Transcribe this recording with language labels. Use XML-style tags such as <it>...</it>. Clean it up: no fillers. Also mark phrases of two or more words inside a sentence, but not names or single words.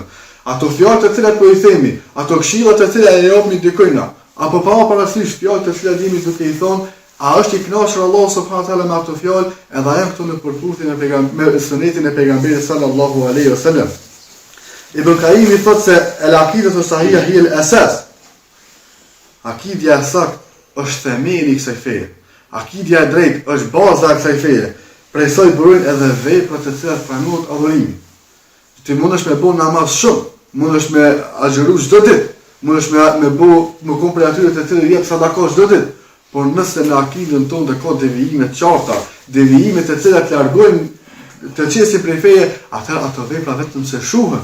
<sq>Ato fjalë të cilat po i themi, ato këshilla të cilat e japmi dikujt, apo pa parasysh fjalë të cilat jemi duke i thonë, a është i kënaqur Allahu</sq> <ar>سبحانه وتعالى</ar> <sq>me ato fjalë, edhe janë këtu në përputhje me sunetin e pejgamberit</sq> <ar>صلى الله عليه وسلم.</ar> <sq>Ibn Qayyim thotë se</sq> <ar>العقيدة الصحيحة هي الأساس.</ar> <sq>Akidja e saktë është themeli i kësaj feje. akidja e drejtë është baza e kësaj feje. Prej saj burojnë edhe veprat të cilat pranohet adhurimi. Ti mundesh me bëu namaz shumë, mundesh me agjëru çdo ditë, mundesh me kom për atyre të cilët jep sadaka çdo ditë, por nëse në akidën tonë ka devijime të qarta, devijime të cilat largojnë të qesin prej feje, atëherë ato vepra vetëm se shuhen.</sq>